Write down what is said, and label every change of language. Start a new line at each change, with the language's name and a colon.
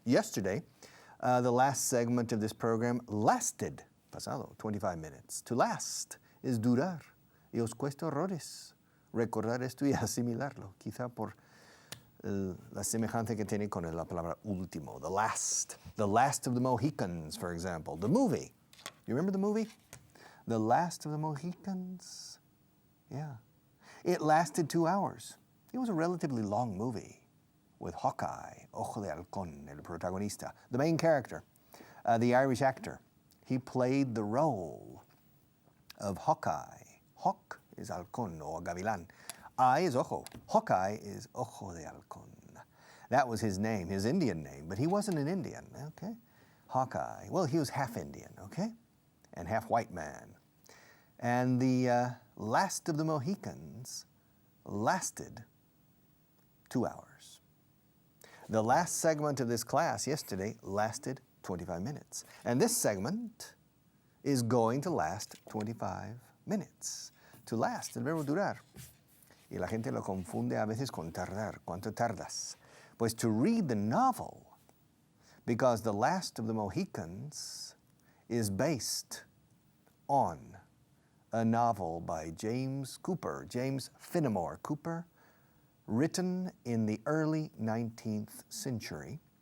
English: Yesterday, the last segment of this program lasted,
Spanish: pasado,
English: 25 minutes. To last is durar.
Spanish: Y os cuesta horrores recordar esto y asimilarlo, quizá por la semejanza que tiene con la palabra último, the last.
English: The Last of the Mohicans, for example. The movie. You remember the movie? The Last of the Mohicans? Yeah. It lasted 2 hours. It was a relatively long movie with Hawkeye, Ojo de Halcón,
Spanish: el protagonista,
English: the main character, the Irish actor. He played the role of Hawkeye. Hawk is halcón or gavilán. Eye is ojo. Hawkeye is Ojo de Halcón. That was his name, his Indian name, but he wasn't an Indian, okay? Hawkeye. Well, he was half Indian, okay? And half white man. And the Last of the Mohicans lasted 2 hours. The last segment of this class yesterday lasted 25 minutes. And this segment is going to last 25 minutes.
Spanish: To last, el verbo durar. Y la gente lo confunde a veces con tardar. ¿Cuánto tardas?
English: Pues to read the novel, because The Last of the Mohicans is based on a novel by James Fenimore Cooper, written in the early 19th century.